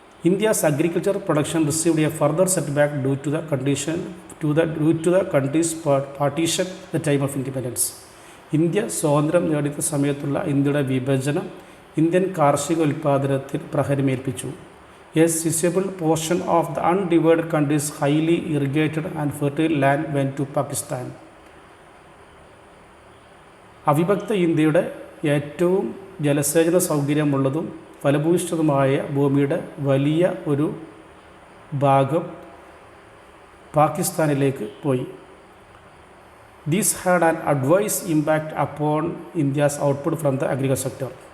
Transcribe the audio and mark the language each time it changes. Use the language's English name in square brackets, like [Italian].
[English] India's agriculture production received a further set back due to the condition due to the country's partition at the time of independence. [Malayalam] India സ്വാതന്ത്ര്യം നേടിയ സമയത്തുള്ള ഇന്ത്യയുടെ വിഭജനം Indian കാർഷിക ഉൽപ്പാദനത്തിൽ പ്രഹരമേൽപ്പിച്ചു. [English] A sizable portion of the undivided country's highly irrigated and fertile land went to Pakistan. [Malayalam] അവിഭക്ത ഇന്ത്യയുടെ ഏറ്റവും ജലസേചന സൗകര്യമുള്ളതും ഫലഭൂയിഷ്ഠിതമായ ഭൂമിയുടെ വലിയ ഒരു ഭാഗം പാകിസ്ഥാനിലേക്ക് പോയി. [English] These had an adverse impact upon India's output from the agriculture sector.